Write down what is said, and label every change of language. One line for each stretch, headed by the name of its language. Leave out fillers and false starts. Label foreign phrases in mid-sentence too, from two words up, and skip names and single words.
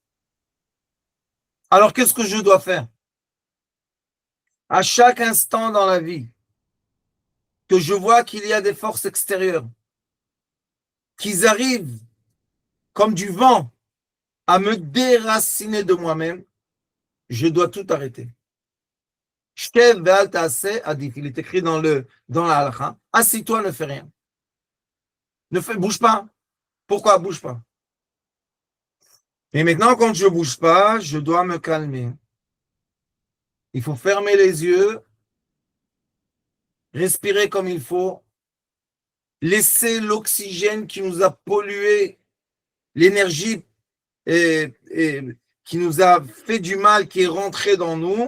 French: Alors, qu'est-ce que je dois faire? À chaque instant dans la vie, que je vois qu'il y a des forces extérieures, qu'ils arrivent comme du vent à me déraciner de moi-même, je dois tout arrêter.
Hebrew: שב ואל תעשה עדיף.
French: Il est écrit dans la halakha. Assis-toi, ne fais rien. Bouge pas. Pourquoi bouge pas? Et maintenant, quand je bouge pas, je dois me calmer. Il faut fermer les yeux, respirer comme il faut, laisser l'oxygène qui nous a pollué, l'énergie et qui nous a fait du mal, qui est rentré dans nous.